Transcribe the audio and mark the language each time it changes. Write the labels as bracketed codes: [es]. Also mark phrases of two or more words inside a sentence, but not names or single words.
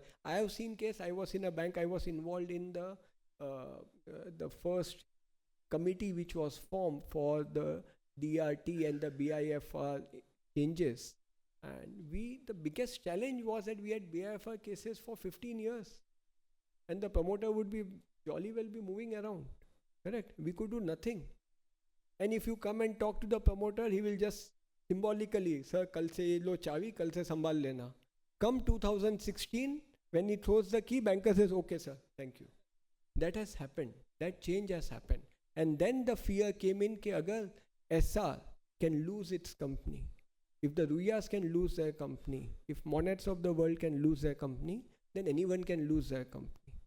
[en] I have seen case, I was in a bank, I was involved in the first committee which was formed for the DRT and the BIFR changes. And the biggest challenge was that we had BIFR cases for 15 years. And the promoter would be jolly well be moving around. Correct? We could do nothing. And if you come and talk to the promoter, he will just symbolically, sir, [hi] कल से ये लो चाबी, कल से संभाल लेना. [en] Come 2016, when he throws the key, banker says, okay, sir, thank you. That has happened. That change has happened. And then the fear came in that agar SR can lose its company, if the Ruyas can lose their company, if Monets of the world can lose their company, then anyone can lose their company.